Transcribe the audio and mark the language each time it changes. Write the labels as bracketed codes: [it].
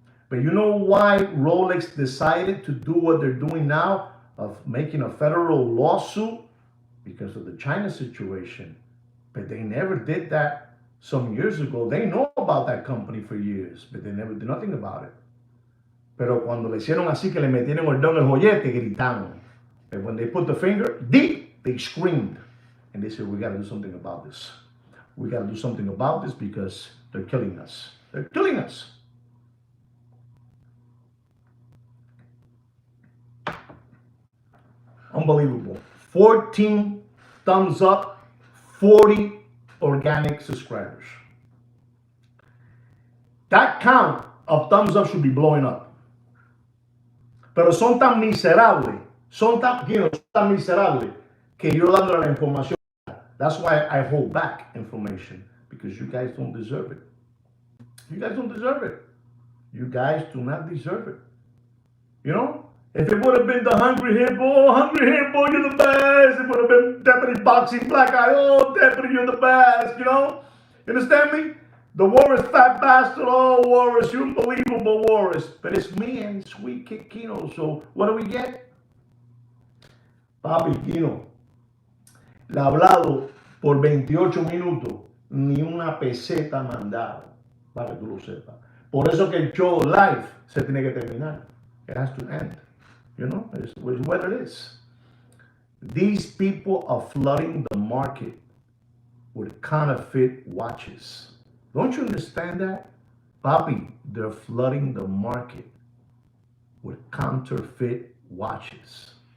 [en] But you know why Rolex decided to do what they're doing now of making a federal lawsuit? Because of the China situation. But they never did that some years ago. They know about that company for years, but they never did nothing about it. [es] Pero cuando le hicieron así que le metieron el dedo en el joyete, gritaron. [en] And when they put the finger deep, they screamed. And they said, we got to do something about this. We got to do something about this because they're killing us. They're killing us. Unbelievable. 14 thumbs up, 40 organic subscribers. That count of thumbs up should be blowing up. [es] Pero son tan miserables, son tan miserables que yo dándole la información. [en] That's why I hold back information, because you guys don't deserve it. You guys don't deserve it. You guys do not deserve it. You know? If it would have been the Hungry Hippo, you're the best. It would have been Deputy Boxing Black Eye, oh, Deputy, you're the best, you know? You understand me? The Walrus Fat Bastard, oh, Walrus, you unbelievable Walrus. But it's me and Sweet Kid Kino, so what do we get? [es] Papi Kino, le ha hablado por 28 minutos, ni una peseta mandado, para que tú lo sepas. Por eso que el show live se tiene que terminar. [en] It has to end. You know, it's what it is. These people are flooding the market with counterfeit watches. Don't you understand that? Papi, they're flooding the market with counterfeit watches.